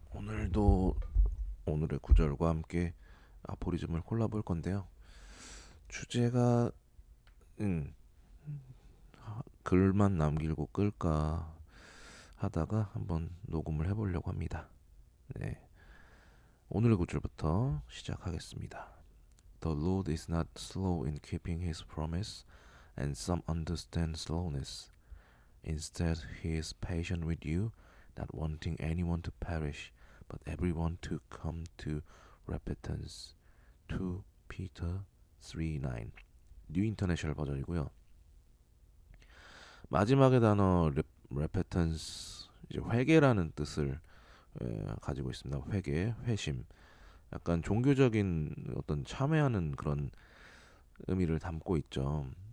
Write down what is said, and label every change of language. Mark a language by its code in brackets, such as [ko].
[ko] 오늘도 오늘의 구절과 함께 아포리즘을 골라볼 건데요. 주제가 음, 글만 남기고 끌까 하다가 한번 녹음을 해보려고 합니다. 네, 오늘의 구절부터 시작하겠습니다. [en] The Lord is not slow in keeping his promise, and some understand slowness. Instead, he is patient with you, not wanting anyone to perish, but everyone to come to repentance. [ko] 2 Peter 3:9 뉴 인터내셔널 버전이고요. 마지막의 단어 repentance 이제 회개라는 뜻을 가지고 있습니다. 회개, 회심. 약간 종교적인 어떤 참회하는 그런 의미를 담고 있죠.